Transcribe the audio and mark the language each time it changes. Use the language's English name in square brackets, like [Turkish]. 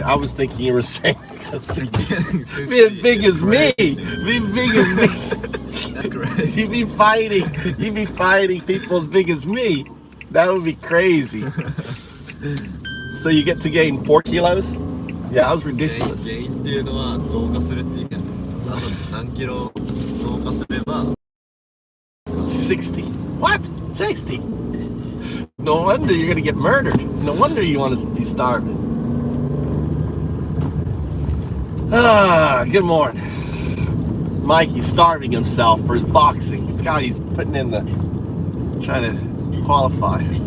[English] I was thinking you were saying be as big as me. Be big as me. That's crazy. You'd be fighting people as big as me. That would be crazy. So you get to gain 4 kilos? Yeah, that was ridiculous. [Japanese] ゲインっていうのは増加するっていう意味なんです。あと何キロ増加すれば [English] 60. What? 60? No wonder you're gonna get murdered. No wonder you want to be starving. Good morning. Mikey's starving himself for his boxing. God, he's putting in trying to qualify.